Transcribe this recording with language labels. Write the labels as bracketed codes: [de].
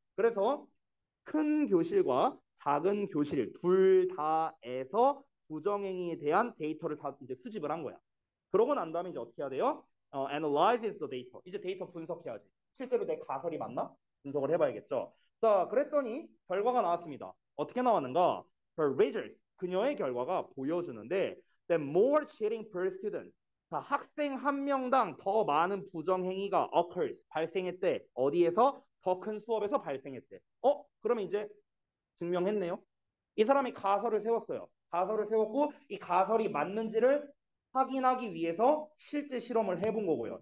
[ko] 그래서 큰 교실과 작은 교실 둘 다에서 부정행위에 대한 데이터를 다 이제 수집을 한 거야. 그러고 난 다음에 이제 어떻게 해야 돼요? [en] analyze the data. [ko] 이제 데이터 분석해야지. 실제로 내 가설이 맞나? 분석을 해봐야겠죠. 자, 그랬더니 결과가 나왔습니다. 어떻게 나왔는가? [en] Her results. [ko] 그녀의 결과가 보여주는데 [en] that more cheating per student. [ko] 자, 학생 한 명당 더 많은 부정행위가 occurs. 발생했대. 어디에서? 더 큰 수업에서 발생했대. 그러면 이제 증명했네요. 이 사람이 가설을 세웠어요. 가설을 세웠고 이 가설이 맞는지를 확인하기 위해서 실제 실험을 해본 거고요.